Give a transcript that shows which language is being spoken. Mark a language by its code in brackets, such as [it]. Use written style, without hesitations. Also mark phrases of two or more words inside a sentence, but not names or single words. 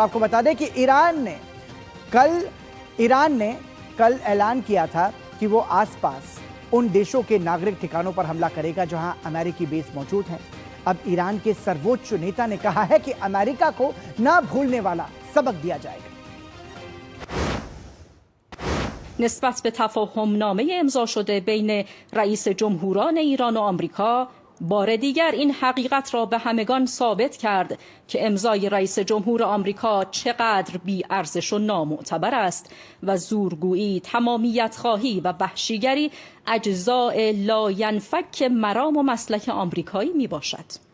[hi] और आपको बता दें कि ईरान ने कल ऐलान किया था कि वो आसपास उन देशों के नागरिक ठिकानों पर हमला करेगा जहां अमेरिकी बेस मौजूद हैं। अब ईरान के सर्वोच्च नेता ने कहा है कि अमेरिका को ना भूलने वाला सबक दिया जाएगा। [fa] نسبت به تفاهم‌نامه امضا شده بین رئیس جمهوران ایران و آمریکا بار دیگر این حقیقت را به همگان ثابت کرد که امضای رئیس جمهور آمریکا چقدر بی‌ارزش و نامعتبر است و زورگویی، تمامیت خواهی و وحشیگری اجزاء لاینفک مرام و مسلک آمریکایی می باشد.